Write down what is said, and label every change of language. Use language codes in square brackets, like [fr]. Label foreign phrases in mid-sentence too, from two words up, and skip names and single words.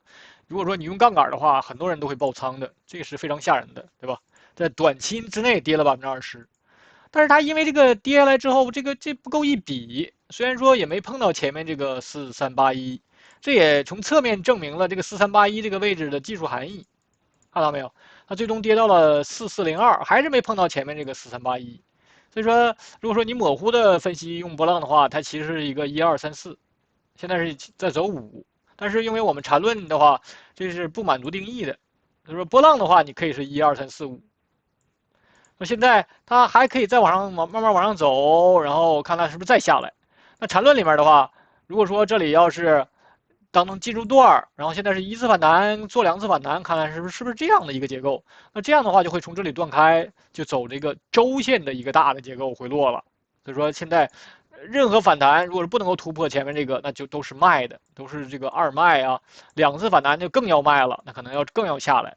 [zh] 如果說你用槓桿的話，很多人都會爆倉的，這個是非常嚇人的，對吧？在短期之內跌了20%，但是它因為這個跌下來之後，這不夠一筆，雖然說也沒碰到前面這個4381，這也從側面證明了這個4381這個位置的技術含義，看到沒有？它最終跌到了4402，還是沒碰到前面這個4381，所以說，如果說你模糊的分析用波浪的話，它其實是一個1、2、3、4，現在是在走5，但是因為我們纏論的話，這是不滿足定義的，所以說波浪的話，你可以是1、2、3、4、5。那現在它還可以再慢慢往上走，然後看它是不是再下來。那纏論裡面的話，如果說這裡要是當中進入段，然後現在是1次反彈做2次反彈，看看是不是這樣的一個結構。那這樣的話就會從這裡斷開，就走這個周線的一個大的結構回落了。所以說現在任何反彈如果是不能夠突破前面這個，那就都是賣的，都是這個2賣啊。2次反彈就更要賣了，那可能更要下來。